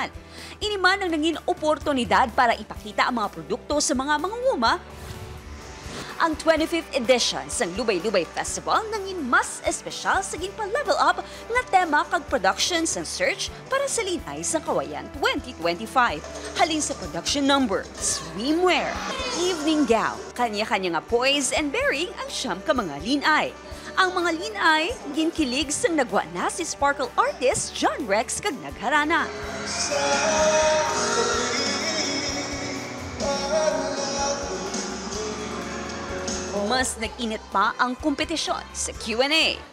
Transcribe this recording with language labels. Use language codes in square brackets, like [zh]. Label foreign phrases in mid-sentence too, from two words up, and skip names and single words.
[hil] Iniman ang nangin oportunidad para ipakita ang mga produkto sa mga mangunguma. Ang 25th edition sang Lubay-Lubay Festival nangin mas espesyal sa ginpa- [en] level up [hil] nga tema kag production sang search para sa Linay sang Kawayan 2025. Halin sa production number, swimwear, evening gown, kanya-kanya nga [en] poise and bearing [hil] ang siyam ka mga linay. Ang mga linay, ginkilig sang nagwa na si Sparkle artist John Rex kag nagharana. Mas nag-init pa ang kompetisyon sa Q&A.